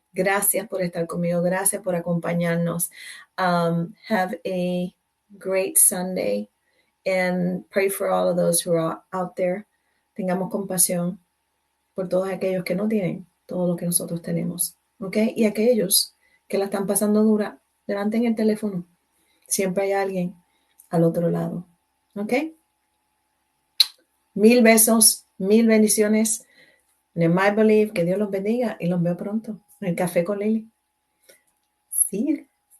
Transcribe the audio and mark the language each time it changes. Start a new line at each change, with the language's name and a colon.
Spanish: Gracias por estar conmigo. Gracias por acompañarnos.
English: Have a great Sunday and pray for all of those who are out there.
Spanish: Tengamos compasión por todos aquellos que no tienen todo lo que nosotros tenemos. ¿Ok? Y aquellos que la están pasando dura, levanten el teléfono. Siempre hay alguien al otro lado. ¿Ok? 1000 besos, 1000 bendiciones. En My Believe, que Dios los bendiga y los veo pronto en el Café con Lili.
English: See you.